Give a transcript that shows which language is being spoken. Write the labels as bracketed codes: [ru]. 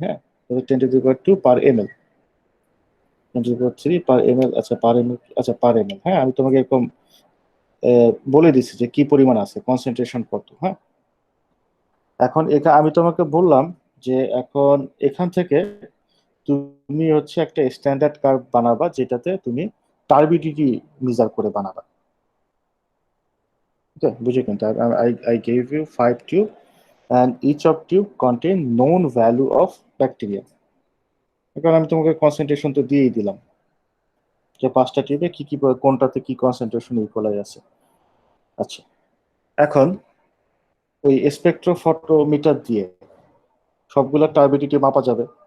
[bn] হ্যাঁ, 10⁻² per M L, 10⁻³ per M L, আচ্ছা per M L, আচ্ছা পার এম এল। হ্যাঁ, আমি তোমাকে এরকম বলে দিচ্ছি যে কি পরিমাণ আছে, কনসেন্ট্রেশন কত। হ্যাঁ, এখন আমি তোমাকে বললাম যে এখন এখান থেকে তুমি হচ্ছে একটা স্ট্যান্ডার্ড কার্ভ বানাবা, যেটাতে তুমি টার্বিডিটি মেজার করে বানাবা। ওকে, বুঝে কিন্তু [en] I gave you 5 tube and each of tube contain known value of bacteria। [bn] এখন আমি তোমাকে কনসেন্ট্রেশন তো দিয়েই দিলাম, যে 5টা টিউবে কি কি কোনটাতে কি কনসেন্ট্রেশন ইকুয়ালাই আছে। আচ্ছা, এখন ওই স্পেকট্রোফটোমিটার দিয়ে সবগুলা টার্বিডিটি মাপা যাবে?